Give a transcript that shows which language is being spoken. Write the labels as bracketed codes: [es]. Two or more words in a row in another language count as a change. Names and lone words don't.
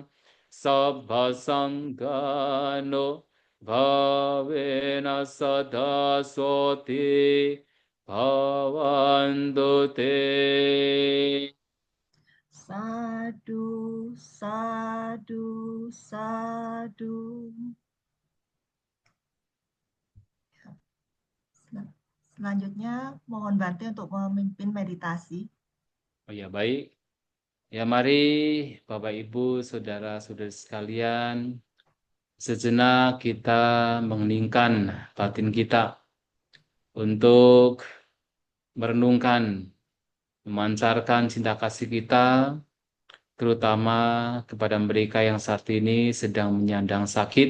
[pi] Sabba sanghano bhavena sada soti bhavantu te. Sadu, sadu, sadu. [id] Selanjutnya, mohon Bante untuk memimpin meditasi. Oh ya, baik. Ya, mari Bapak Ibu, saudara-saudari sekalian, sejenak kita mengeningkan batin kita untuk merenungkan, memancarkan cinta kasih kita, terutama kepada mereka yang saat ini sedang menyandang sakit.